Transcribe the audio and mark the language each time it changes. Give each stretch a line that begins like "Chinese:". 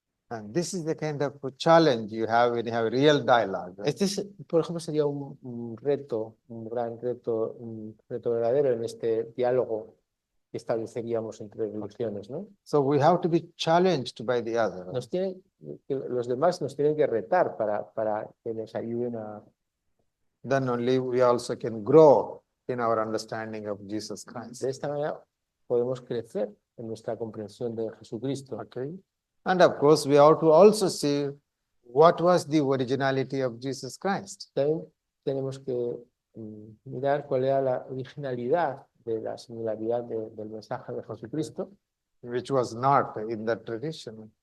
English: And this is the kind of challenge you have when you have real dialogue.
Spanish: Este, por ejemplo, sería un reto, un gran reto, un reto verdadero en este diálogo. que estableceríamos entre religiones, ¿no?
English: So we have to be challenged by the other.
Spanish: Los demás nos tienen que retar para que nos ayuden a...
English: Then only we also can grow in our understanding of Jesus Christ.
Spanish: De esta manera podemos crecer en nuestra comprensión de Jesucristo.
English: Okay. And of course, we have to also see what was the originality of Jesus Christ.
Spanish: También tenemos que mirar cuál era la originalidad de la singularidad del mensaje de Jesucristo,
English: Which was not in that tradition.